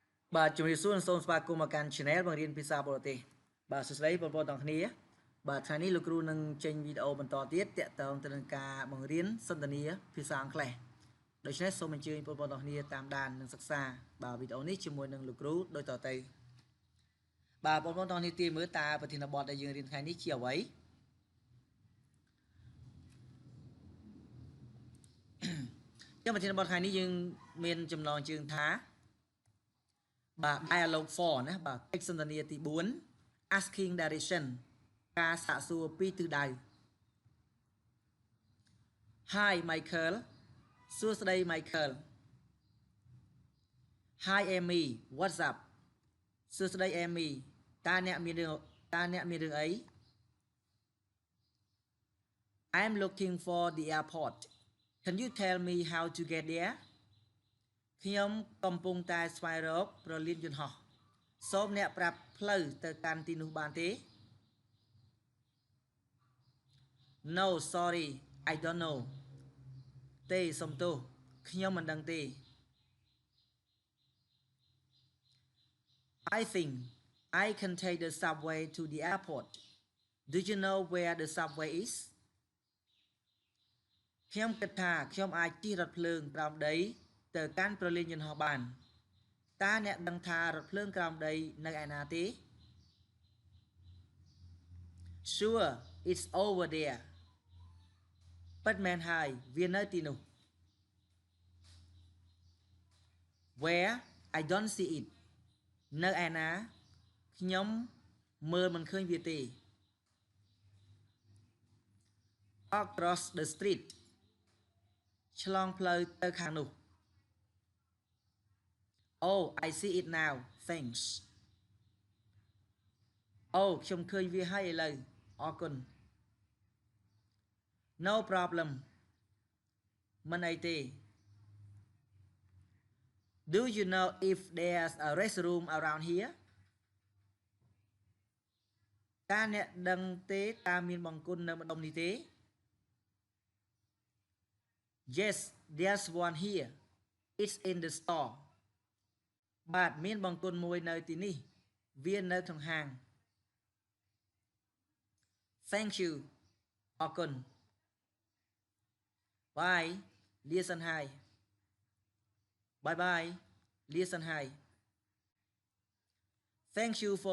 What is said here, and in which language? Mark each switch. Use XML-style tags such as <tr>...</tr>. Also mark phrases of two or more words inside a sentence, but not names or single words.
<km>បាទជំរាបសួរសូមស្វាគមន៍មកកាន់ Channel បង្រៀនភាសាបរទេសបាទសួស្តីបងប្អូនទាំងគ្នាបាទថ្ងៃនេះលោកគ្រូនឹងចេញវីដេអូបន្តទៀតទាក់ទងទៅនឹងការបង្រៀនសន្ទនាភាសាអង់គ្លេសដូច្នេះសូមអញ្ជើញបងប្អូនទាំងគ្នាតាមដាននិងសិក្សាបាទវីដេអូនេះជាមួយនឹងលោកគ្រូដូចតទៅបាទបងប្អូនទាំងគ្នាទាយមើលតើប្រធានបទដែលយើងរៀនថ្ងៃនេះជាអ្វី ចាំប្រធានបទថ្ងៃនេះយើងមានចំណងជើងថាបាទ dialogue 4ណាបាទកិច្ចសន្ទនាទី4</km> <en>asking direction</en> <km>ការសាកសួរពីទិសដៅ</km> <en>Hi Michael</en> <km>សួស្តី Michael</km> <en>Hi Amy what's up</en> <km>សួស្តី Amy តើអ្នកមានរឿងអី</km> <en>I'm looking for the airport Can you tell me how to get there</en> <km>ខ្ញុំកំពុងតែស្វែងរកប្រលានយន្តហោះសូមអ្នកប្រាប់ផ្លូវទៅកាន់ទីនោះបានទេ</km> <en>No sorry I don't know</en> <km>ទេសុំទោសខ្ញុំមិនដឹងទេ</km> <en>I think I can take the subway to the airport Do you know where the subway is</en> <km>ខ្ញុំគិតថាខ្ញុំអាចជិះរថភ្លើងក្រោមដីទៅកាន់ប្រលានយន្តហោះបានតើអ្នកដឹងថារថភ្លើងក្រោមដីនៅឯណាទេ</km> <en>Sure it's over there</en> <km>ពិតមែនហើយវានៅទីនោះ</km> <en>Where I don't see it</en> <km>នៅឯណាខ្ញុំមើលមិនឃើញវាទេ</km> <en>Across the street</en> <km>ឆ្លងផ្លូវទៅខាងនោះ</km> <en>Oh I see it now thanks</en> <km>អូខ្ញុំឃើញវាហើយឥឡូវអរគុណ</km> <en>No problem</en> <km>មិនអីទេ</km> <en>Do you know if there's a restroom around here</en> <km>តើអ្នកដឹងទេតើមានបង្គន់នៅម្ដុំនេះទេ</km> <en>Yes there's one here it's in the store</en> <km>បាទមានបង្គន់មួយនៅទីនេះវានៅក្នុងហាង</km> <en>Thank you អរគុណ Bye</en> <km>លាសិនហើយ</km> <en>Bye bye</en> <km>លាសិនហើយ</km> <en>Thank you for</en>